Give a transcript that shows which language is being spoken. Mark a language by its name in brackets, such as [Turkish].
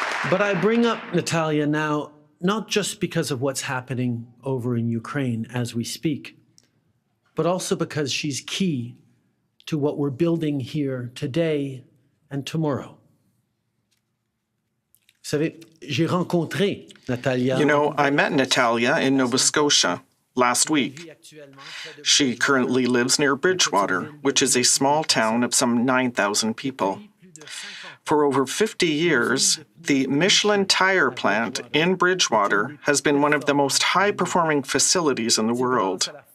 [English] But I bring up Natalia now, not just because of what's happening over in Ukraine as we speak, but also because she's key to what we're building here today and tomorrow. [French] Vous savez, j'ai rencontré Natalia. [English] You know, I met Natalia in Nova Scotia last week. She currently lives near Bridgewater, which is a small town of some 9,000 people. For over 50 years, the Michelin tire plant in Bridgewater has been one of the most high-performing facilities in the world.